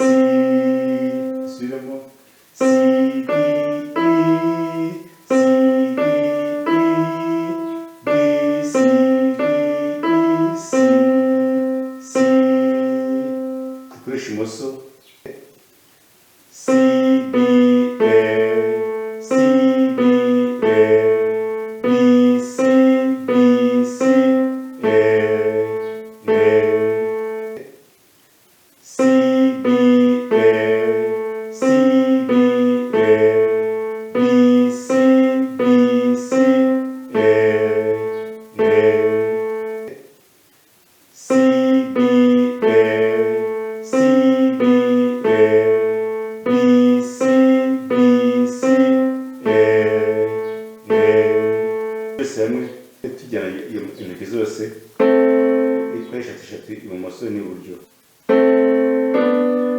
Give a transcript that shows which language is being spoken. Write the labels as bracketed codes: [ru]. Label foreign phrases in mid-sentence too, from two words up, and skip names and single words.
[rw] Subiramo C, D, E, C, D, E, B, C, D, E, C, C. Dukoresha imoso C, B, A, C, B, A, B, C, B, C, A, A. C, B, A, C, B, A, B, C, B, C, A, A. C, B, A, C, B, A, B, C, B, C, A, A. Byose hamwe tujyana intoki zose ikoresha eshatu ibumoso n'iburyo.